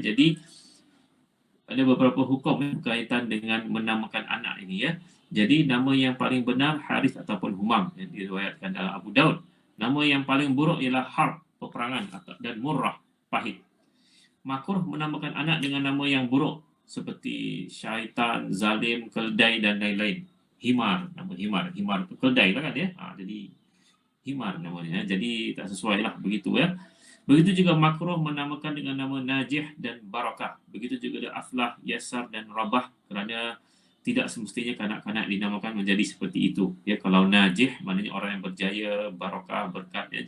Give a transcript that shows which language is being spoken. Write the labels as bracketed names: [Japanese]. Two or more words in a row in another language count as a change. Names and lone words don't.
[Malay] Jadi ada beberapa hukum berkaitan dengan menamakan anak ini, ya. Jadi nama yang paling benar Harith ataupun Humam, yang diriwayatkan dalam Abu Daud. Nama yang paling buruk ialah Harb, peperangan, dan Murrah, pahit. Makruh menamakan anak dengan nama yang buruk seperti syaitan, zalim, keldai dan lain-lain. Himar, nama Himar itu keldai lah kan, ya. Jadi Himar namanya, jadi tak sesuai lah begitu, ya. Begitu juga makruh menamakan dengan nama Najih dan Barakah. Begitu juga Aflah, Yasar dan Rabah, kerana tidak semestinya kanak-kanak dinamakan menjadi seperti itu, ya. Kalau Najih maknanya orang yang berjaya, Barakah berkat, ya.